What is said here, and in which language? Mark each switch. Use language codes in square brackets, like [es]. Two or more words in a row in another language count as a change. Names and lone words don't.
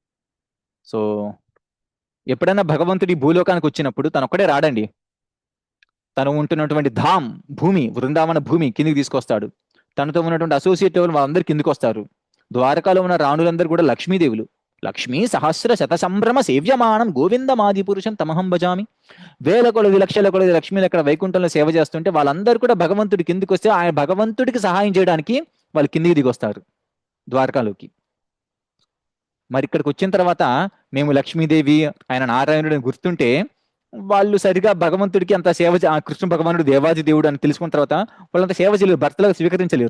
[te] సో ఎప్పుడైనా భగవంతుడి భూలోకానికి వచ్చినప్పుడు తను ఒక్కడే రాడండి. తను ఉంటున్నటువంటి ధామ్ భూమి, బృందావన భూమి కిందికి తీసుకొస్తాడు. తనతో ఉన్నటువంటి [en] associate level [te] వాళ్ళందరూ కిందికి వస్తారు. ద్వారకాలో ఉన్న రాణులందరూ కూడా లక్ష్మీదేవులు. [sa] లక్ష్మీ సహస్ర శత సంభ్రమ సేవ్యమానం గోవిందమాది పురుషం తమహం భజామి. [te] వేల కొలది లక్షల కొలది లక్ష్మీలు అక్కడ వైకుంఠంలో సేవ చేస్తుంటే వాళ్ళందరూ కూడా భగవంతుడి కిందికి వస్తే ఆయన భగవంతుడికి సహాయం చేయడానికి వాళ్ళు కిందికి దిగొస్తారు ద్వారకాలోకి. మరి ఇక్కడికి వచ్చిన తర్వాత మేము లక్ష్మీదేవి ఆయన నారాయణుడు అని గుర్తుంటే వాళ్ళు సరిగా భగవంతుడికి అంత సేవ కృష్ణ భగవానుడు దేవాది దేవుడు అని తెలుసుకున్న తర్వాత వాళ్ళంత సేవ చేయలేరు, భర్తలకు స్వీకరించలేరు.